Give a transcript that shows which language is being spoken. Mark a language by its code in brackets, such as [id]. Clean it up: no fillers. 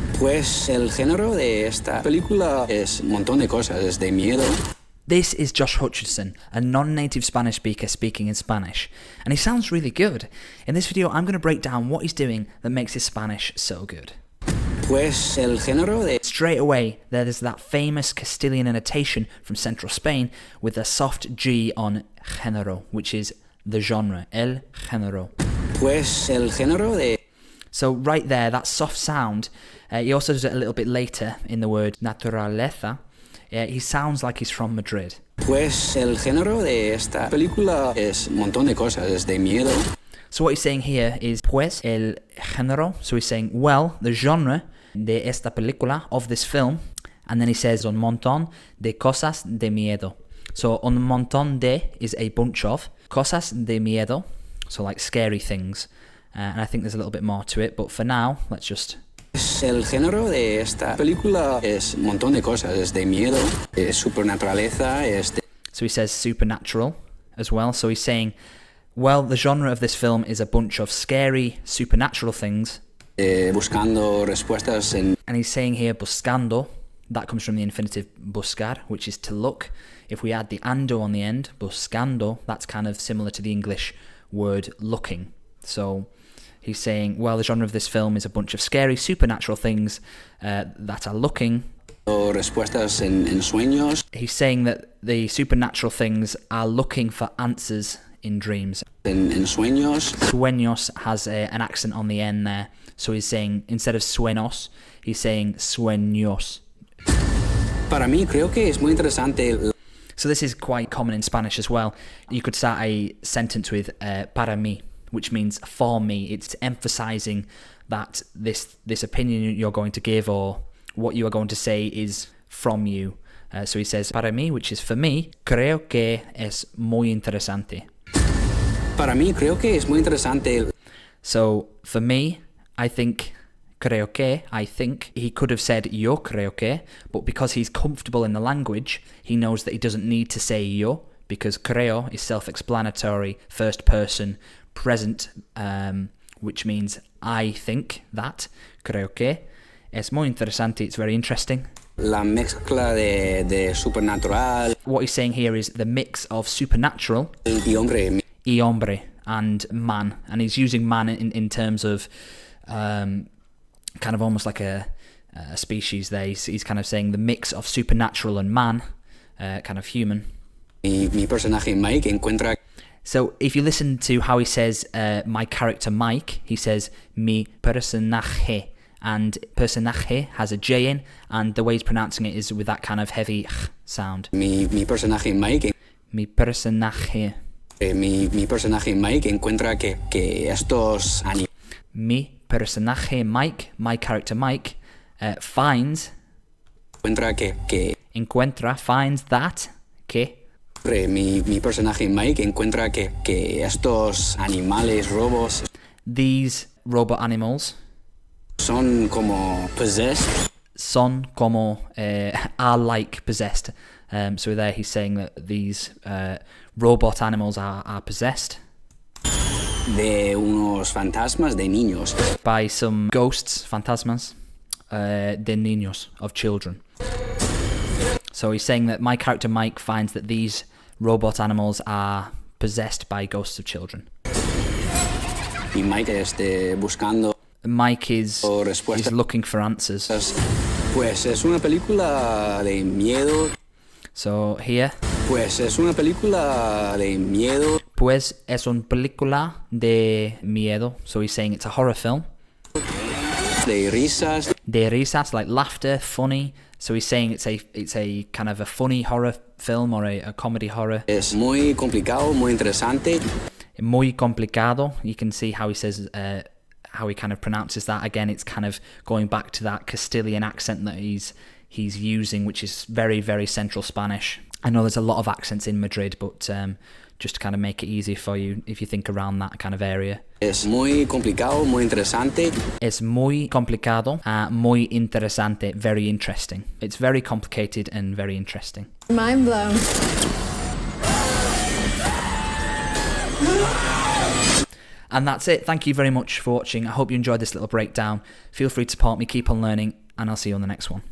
[es] Pues el género de esta película es un montón de cosas, desde miedo. [en] This is Josh Hutcherson, a non-native Spanish speaker speaking in Spanish, and he sounds really good. In this video, I'm going to break down what he's doing that makes his Spanish so good. [es] Pues el género de... [en] Straight away, there's that famous Castilian annotation from central Spain with a soft G on género, which is the genre, [es] el género. Pues el género de... [en] So right there, that soft sound, he also does it a little bit later in the word naturaleza. He sounds like he's from Madrid. [es] Pues el género de esta película es un montón de cosas, desde miedo. [en] So what he's saying here is [es] pues el género. [en] So he's saying, well, the genre [es] de esta película, [en] of this film. And then he says [es] un montón de cosas de miedo. [en] So [es] un montón de [en] is a bunch of. [es] Cosas de miedo, [en] so like scary things. And I think there's a little bit more to it. But for now, let's just... [es] El género de esta película es un montón de cosas, desde miedo, supernaturaleza, [en] So he says supernatural as well. So he's saying, well, the genre of this film is a bunch of scary supernatural things. [es] Buscando respuestas en... [en] And he's saying here buscando. That comes from the infinitive buscar, which is to look. If we add the ando on the end, buscando, that's kind of similar to the English word looking. So he's saying, well, the genre of this film is a bunch of scary supernatural things that are looking. [es] Respuestas en sueños. [en] He's saying that the supernatural things are looking for answers in dreams. [es] En sueños. [en] Sueños has an accent on the end there. So he's saying, instead of sueños, he's saying sueños. [es] Para mí, creo que es muy interesante. [en] So this is quite common in Spanish as well. You could start a sentence with [es] para mí, [en] which means for me. It's emphasizing that this opinion you're going to give or what you are going to say is from you. So he says [es] para mí, [en] which is for me, [es] creo que es muy interesante. [en] Para mí, creo que es muy interesante. So for me, I think, [es] creo que, [en] I think, he could have said [es] yo creo que, [en] but because he's comfortable in the language, he knows that he doesn't need to say yo, because creo is self-explanatory, first person, present, which means I think that, [es] creo que, es muy interesante, [en] it's very interesting. [es] La mezcla de supernatural. [en] What he's saying here is the mix of supernatural [es] y [en] hombre and man, and he's using man in terms of kind of almost like a species there. He's kind of saying the mix of supernatural and man, kind of human. [es] Mi personaje Mike encuentra... [en] So if you listen to how he says my character Mike, he says [es] mi personaje, [en] and personaje has a J in, and the way he's pronouncing it is with that kind of heavy sound. [es] Mi personaje Mike. Mi personaje. Mi personaje Mike encuentra que estos animales... Mi personaje Mike, [en] my character Mike, finds... Encuentra, finds that... Que... [es] Mi personaje Mike encuentra que estos animales, robos... [en] These robot animals... [es] Son como possessed. Son como... [en] are like possessed. So there he's saying that these robot animals are possessed. [es] De unos fantasmas de niños. [en] By some ghosts, fantasmas, [es] de niños, [en] of children. So he's saying that my character Mike finds that these robot animals are possessed by ghosts of children. Y Mike buscando... Mike is looking for answers. [es] Pues es una película de miedo. [en] So here... [es] Pues es una película de miedo. Pues es una película de miedo. [en] So he's saying it's a horror film. [es] De risas. De risas, [en] like laughter, funny. So he's saying it's a kind of a funny horror film or a comedy horror. [es] Es muy complicado, muy interesante. Muy complicado. [en] You can see how he says, how he kind of pronounces that. Again, it's kind of going back to that Castilian accent that he's using, which is very, very central Spanish. I know there's a lot of accents in Madrid, but just to kind of make it easy for you if you think around that kind of area. [es] Es muy complicado, muy interesante. Es muy complicado, muy interesante, [en] very interesting. It's very complicated and very interesting. Mind blown. And that's it. Thank you very much for watching. I hope you enjoyed this little breakdown. Feel free to support me, keep on learning, and I'll see you on the next one.